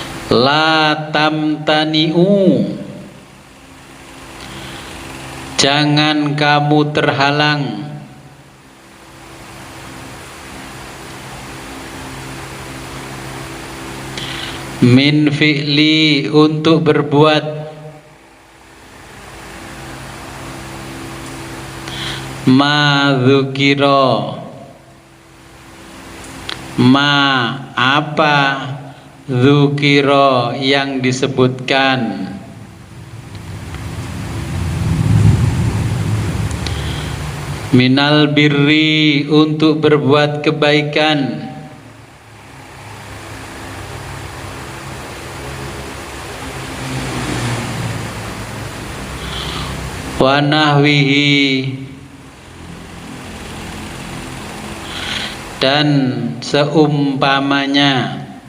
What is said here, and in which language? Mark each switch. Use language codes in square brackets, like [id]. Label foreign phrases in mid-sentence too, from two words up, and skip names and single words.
[ar] لا تمتنع, [id] jangan kamu terhalang. [ar] من فعل, [id] untuk berbuat. [ar] ما ذكر ما [id] apa, dzukira yang disebutkan. [ar] من البر, [id] untuk berbuat kebaikan. [ar] ونحوه, [id] dan seumpamanya.